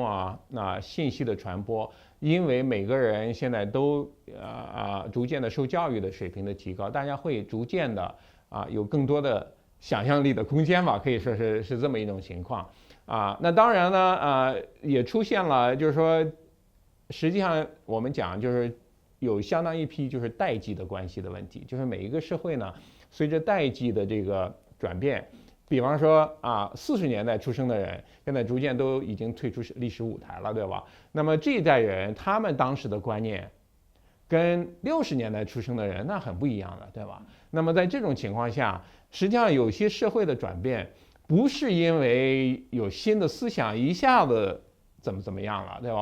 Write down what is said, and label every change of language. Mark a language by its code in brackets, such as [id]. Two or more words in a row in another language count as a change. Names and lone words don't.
[zh] 那信息的傳播，因為每個人現在都逐漸的受教育的水平的提高，大家會逐漸的有更多的想象力的空間吧，可以說是這麼一種情況那當然呢也出現了，就是說實際上我們講就是有相當一批就是代際的關係的問題，就是每一個社會呢隨着代際的這個轉變，比方說40年代出生的人現在逐漸都已經退出歷史舞台了，對吧？那麼這一代人他們當時的觀念跟60年代出生的人那很不一樣的，對吧？那麼在這種情況下，實際上有些社會的轉變不是因為有新的思想一下子怎麼樣了，對吧？